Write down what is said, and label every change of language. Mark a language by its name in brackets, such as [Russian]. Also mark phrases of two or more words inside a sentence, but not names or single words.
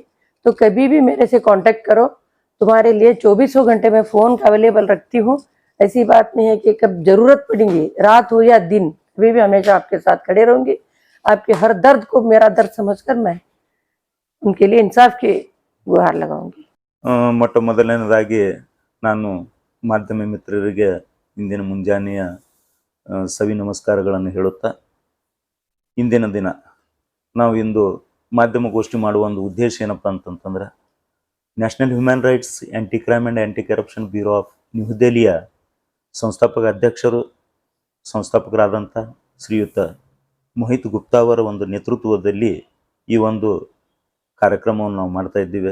[Hindi] तो कभी भी मेरे से कांटेक्ट करो, तुम्हारे लिए 24 घंटे में [English] phone available [Hindi] रखती हूँ। ऐसी बात नहीं है कि कब जरूरत पड़ेगी, रात हो या दिन, कभी भी हमेशा आपके साथ खड़े रहूंगी। आपके हर दर्द को मेरा दर्द समझकर मैं उनके लिए इंसाफ की गुहार लगाऊंगी। [Kannada] ಮೊಟ್ಟ ಮೊದಲನೇದಾಗಿ ನಾನು ಮಾಧ್ಯಮ ಮಿತ್ರರಿಗೆ ಇಂದಿನ ಮುಂಜಾನೆಯ ಸವಿ ನಮಸ್ಕಾರಗಳನ್ನು ಹೇಳುತ್ತಾ, ಇಂದಿನ ದಿನ ನಾವು ಇಂದು ಮಾಧ್ಯಮಗೋಷ್ಠಿ ಮಾಡುವ ಒಂದು ಉದ್ದೇಶ ಏನಪ್ಪ ಅಂತಂತಂದ್ರೆ, ನ್ಯಾಷನಲ್ ಹ್ಯೂಮನ್ ರೈಟ್ಸ್ ಆ್ಯಂಟಿ ಕ್ರೈಮ್ ಆ್ಯಂಡ್ ಆ್ಯಂಟಿ ಕರಪ್ಷನ್ ಬ್ಯೂರೋ ಆಫ್ ನ್ಯೂ ದೆಹಲಿಯ ಸಂಸ್ಥಾಪಕ ಅಧ್ಯಕ್ಷರು ಸಂಸ್ಥಾಪಕರಾದಂಥ ಶ್ರೀಯುತ ಮೋಹಿತ್ ಗುಪ್ತಾ ಅವರ ಒಂದು ನೇತೃತ್ವದಲ್ಲಿ ಈ ಒಂದು ಕಾರ್ಯಕ್ರಮವನ್ನು ನಾವು ಮಾಡ್ತಾ ಇದ್ದೀವಿ.